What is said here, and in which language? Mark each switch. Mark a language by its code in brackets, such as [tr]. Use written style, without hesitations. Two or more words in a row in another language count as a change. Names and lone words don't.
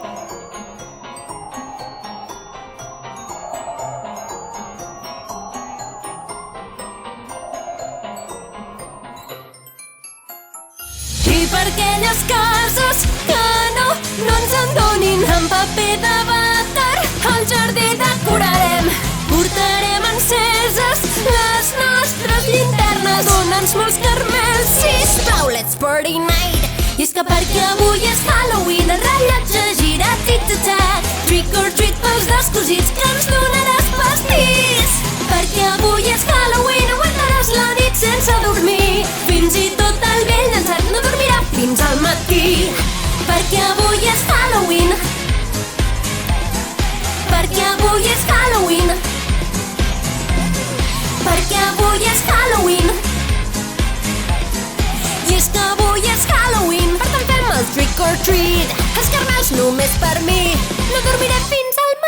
[ca] I per aquelles cases que no ens en donin en paper de vàter, al jardí decorarem, portarem enceses les nostres llinternes. Dona'ns molts carmels, sisplau, [en] let's party night. [ca] I és que perquè avui és Halloween, el rellotge gira tic-tac. [en] Trick or treat [ca] pels descosits que ens donaràs pastís. Perquè avui és Halloween, aguantaràs la nit sense dormir. Fins i tot el vell dansat no dormirà fins al matí. Perquè avui és Halloween. Perquè avui és Halloween. Perquè avui és Halloween. I és que avui és Halloween, per tant fem el [en] trick or treat. [ca] Els carmels només per mi, no dormiré fins